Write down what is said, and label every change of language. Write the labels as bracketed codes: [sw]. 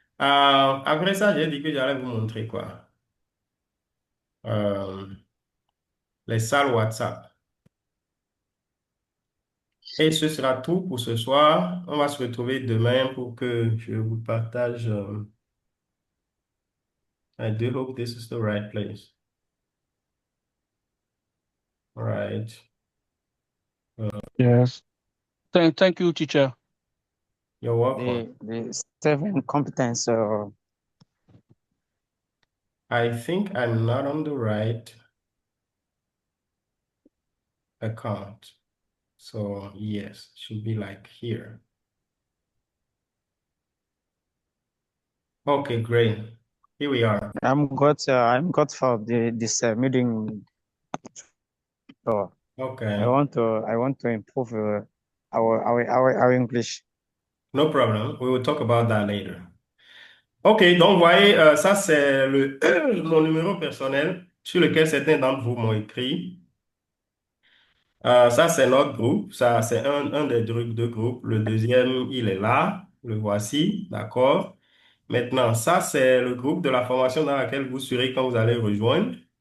[fr] Après ça, j'ai dit que j'allais vous montrer quoi? Euh, les salles WhatsApp. Et ce sera tout pour ce soir. On va se retrouver demain pour que je vous partage. [en] I do hope this is the right place. All right. Yes. Thank you, teacher. You're welcome. The seven competence. I think I'm not on the right account. So yes, should be like here. Okay, great. Here we are. I'm got for this meeting. So Okay, I want to improve our English. no problem. We will talk about that later. [fr] Ok, donc vous voyez, ça c'est mon numéro personnel sur lequel certains d'entre vous m'ont écrit. Ça c'est notre groupe, ça c'est un des deux groupes. Le deuxième, il est là, le voici, d'accord? Maintenant, ça c'est le groupe de la formation dans laquelle vous serez quand vous allez rejoindre.